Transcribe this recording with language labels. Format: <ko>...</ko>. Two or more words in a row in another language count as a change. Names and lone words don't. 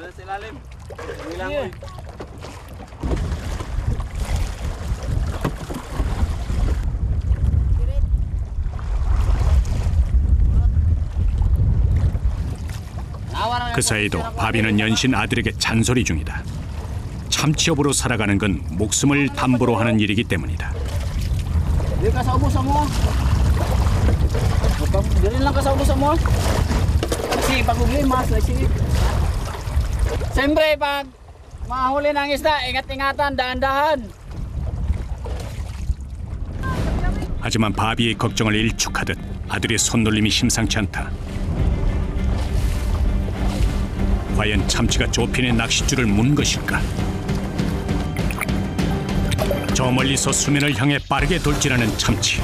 <ko>그 사이도 바비는 연신 아들에게 잔소리 중이다. 참치업으로 살아가는 건 목숨을 담보로 하는 일이기 때문이다.</ko> <tl>Diyan lang ka sa ubusan mo. Kasi pag uglimas, siyempre pag mahuli ng isda, ingat-ingatan, dahan-dahan.</tl> <ko>하지만 바비의 걱정을 일축하듯 아들의 손놀림이 심상치 않다. 과연 참치가 조핀의 낚싯줄을 문 것일까? 저 멀리서 수면을 향해 빠르게 돌진하는 참치.</ko>